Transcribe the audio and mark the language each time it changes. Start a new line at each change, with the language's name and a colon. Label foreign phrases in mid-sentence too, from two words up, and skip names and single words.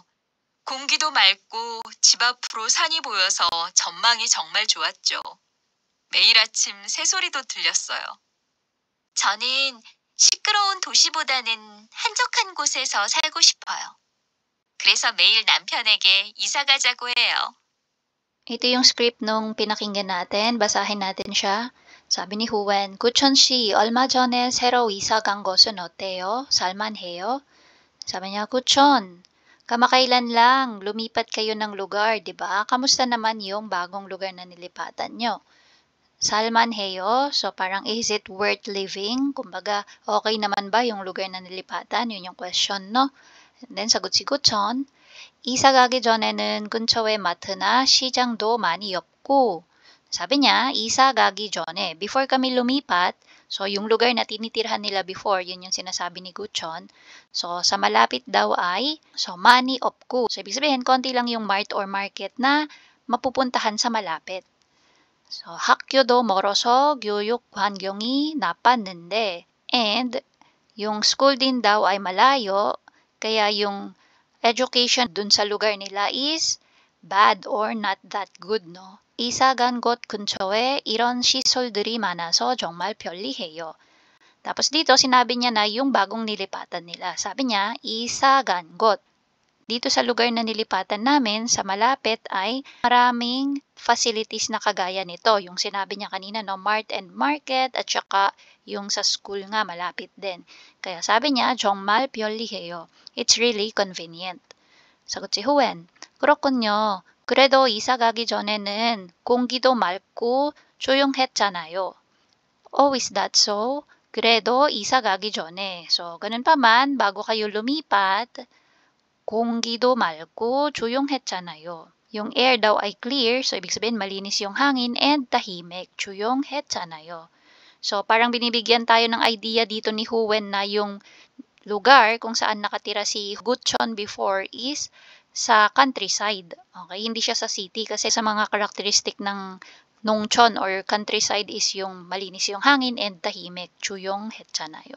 Korean: 공기도 맑고 집 앞으로 산이 보여서 전망이 정말 좋았죠. 매일 아침 새소리도 들렸어요. 저는 시끄러운 도시보다는 한적한 곳에서 살고 싶어요. 그래서 매일 남편에게 이사 가자고 해요.
Filipino: Ito yung script nung pinakinggan natin. Basahin natin siya.
Korean: 사비 니 후엔, 구천 씨, 얼마 전에 새로 이사 간 곳은 어때요? 살만해요?
Filipino: Sabi niya, Kuchon, kamakailan lang, lumipat kayo ng lugar, di ba? Kamusta naman yung bagong lugar na nilipatan nyo? Salmanheyo, so parang
English: is it worth living?
Filipino: Kumbaga, okay naman ba yung lugar na nilipatan? Yun yung question, no?
English: And then
Filipino: sagot si Kuchon,
Korean: 이사 가기 전에는 근처에 마트나 시장도 많이 없고,
Filipino: sabi niya,
Korean: 이사 가기 전에,
Filipino: before kami lumipat, so yung lugar na tinitirhan nila before, yun yung sinasabi ni Guchon. So sa malapit daw ay, so
Korean: 많이 없고.
Filipino: So ibig sabihin, konti lang yung
English: mart or market
Filipino: na mapupuntahan sa malapit.
Korean: So 학교도 멀어서 교육 환경이 나빴는데,
Filipino: and yung school din daw ay malayo, kaya yung education dun sa lugar nila
English: is bad or not that good,
Filipino: no?
Korean: 이사 간 곳 근처에 이런 시설들이 많아서 정말 편리해요.
Filipino: Tapos dito, sinabi niya na yung bagong nilipatan nila. Sabi niya,
Korean: 이사 간 곳.
Filipino: Dito sa lugar na nilipatan namin, sa malapit ay maraming facilities na kagaya nito. Yung sinabi niya kanina, no,
English: mart and market,
Filipino: at saka yung sa school nga malapit din. Kaya sabi niya,
Korean: 정말 편리해요.
English: It's really convenient.
Filipino: 사got si Huen,
Korean: 그렇군요. 그래도 이사 가기 전에는 공기도 맑고 조용했잖아요.
English: Oh, is that so?
Korean: 그래도 이사 가기 전에.
Filipino: So, ganun pa man, bago kayo lumipat,
Korean: 공기도 맑고 조용했잖아요.
Filipino: Yung air daw ay clear, so ibig sabihin malinis yung hangin, and tahimik,
Korean: 조용했잖아요.
Filipino: So, parang binibigyan tayo ng idea dito ni Huen na yung lugar kung saan nakatira si Guchon before is sa countryside. Okay, hindi siya sa city kasi sa mga karakteristik ng 농촌
English: or countryside
Filipino: is yung malinis yung hangin and tahimik,
Korean: 조용했잖아요.